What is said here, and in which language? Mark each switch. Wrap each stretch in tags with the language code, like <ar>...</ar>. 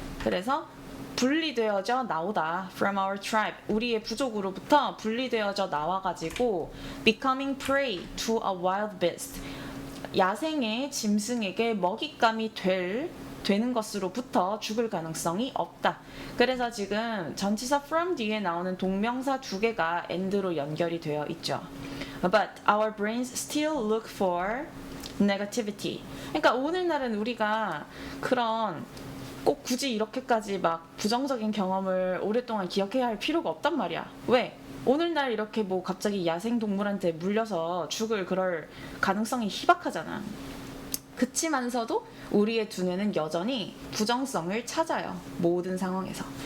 <ko>그래서 분리되어져 나오다</ko> <en>from our tribe</en> <ko>우리의 부족으로부터 분리되어져 나와가지고</ko> <en>becoming prey to a wild beast</en> <ko>야생의 짐승에게 먹잇감이 되는 것으로부터 죽을 가능성이 없다. 그래서 지금 전치사 from 뒤에 나오는 동명사 두 개가 and로 연결이 되어 있죠.</ko> <en>But our brains still look for negativity.</en> <ko>그러니까 오늘날은 우리가 그런 꼭 굳이 이렇게까지 막 부정적인 경험을 오랫동안 기억해야 할 필요가 없단 말이야. 왜? 오늘날 이렇게 뭐 갑자기 야생 동물한테 물려서 죽을 그럴 가능성이 희박하잖아. 그치만서도 우리의 두뇌는 여전히 부정성을 찾아요. 모든 상황에서.</ko>